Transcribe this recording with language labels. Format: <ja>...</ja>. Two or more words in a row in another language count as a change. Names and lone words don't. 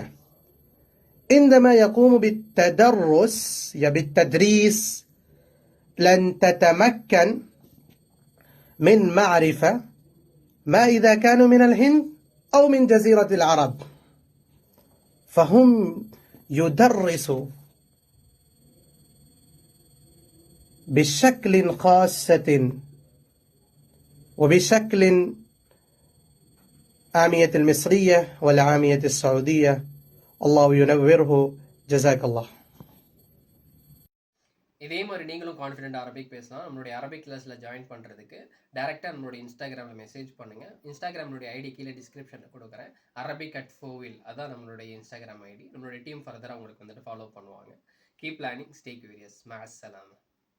<ar>عندما يقوم بالتدريس لن تتمكن من معرفة ما إذا كانوا من الهند أو من جزيرة العرب، فهم يدرسوا بشكل خاصة وبشكل عامية المصرية والعامية السعودية. الله ينوره، جزاك الله.</ar> <ta>இதே மாதிரி நீங்களும்</ta> <en>confident Arabic</en> <ta>பேசலாம். நம்மளுடைய</ta> <en>Arabic classil</en> <ta>ஜாயின் பண்ணுறதுக்கு டேரெக்டாக நம்மளுடைய இன்ஸ்டாகிராமில் மெசேஜ் பண்ணுங்கள். இன்ஸ்டாகிராமனுடைய ஐடி கீழே டிஸ்கிரிப்ஷனில் கொடுக்குறேன். arabic@4wheel அதான் நம்மளுடைய இன்ஸ்டாகிராம் ஐடி. நம்மளுடைய</ta> <en>team furtheraaga</en> <ta>உங்களுக்கு வந்துட்டு ஃபாலோ பண்ணுவாங்க.</ta> <en>keep learning, stay curious. மஅஸ்ஸலாமா.</en>